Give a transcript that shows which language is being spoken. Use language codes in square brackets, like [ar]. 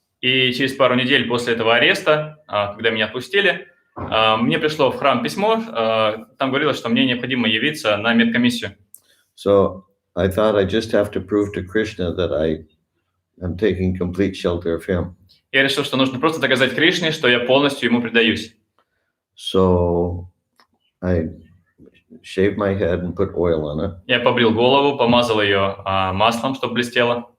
[ru] И через пару недель после этого ареста, когда меня отпустили, мне пришло в храм письмо, там говорилось, что мне необходимо явиться на медкомиссию. [en] So I thought I just have to prove to Krishna that I am taking complete shelter of him. [ru] Я решил, что нужно просто доказать Кришне, что я полностью ему предаюсь. [en] So I shaved my head and put oil on it. [ru] Я побрил голову, помазал ее маслом, чтобы блестело.